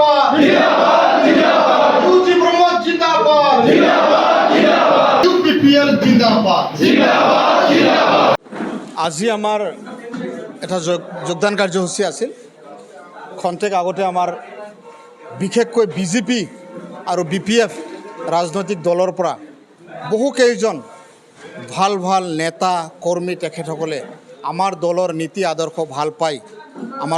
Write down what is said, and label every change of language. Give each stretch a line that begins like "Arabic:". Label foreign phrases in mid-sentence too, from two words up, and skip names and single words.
Hindi: जिंदाबाद जिंदाबाद यूजी प्रमोद जिंदाबाद जिंदाबाद जिंदाबाद यूपीपीएल जिंदाबाद जिंदाबाद जिंदाबाद
Assamese: আজি আমাৰ এটা যোগদান কাৰ্যসূচী আছিল খন্তেক আগতে আমাৰ বিশেষকৈ বিজেপি আৰু বিপিএফ ৰাজনৈতিক দলৰ পৰা বহু কেইজন ভাল ভাল নেতা কৰ্মী তেখেতসকলে আমাৰ দলৰ নীতি আদৰ্শ ভাল পাই আমাৰ